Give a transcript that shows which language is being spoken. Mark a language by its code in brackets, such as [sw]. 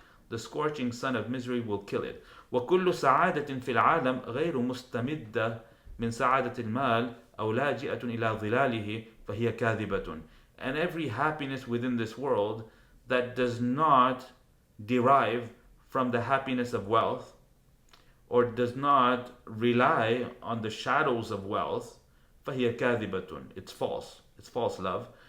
[en] The scorching sun of misery will kill it. [ar] وكل سعادة في العالم غير مستمدة من سعادة المال أو لاجئة إلى ظلاله فهي كاذبة. [en] And every happiness within this world that does not derive from the happiness of wealth, or does not rely on the shadows of wealth, [ar] فهي كاذبة. [en] It's false. It's false love.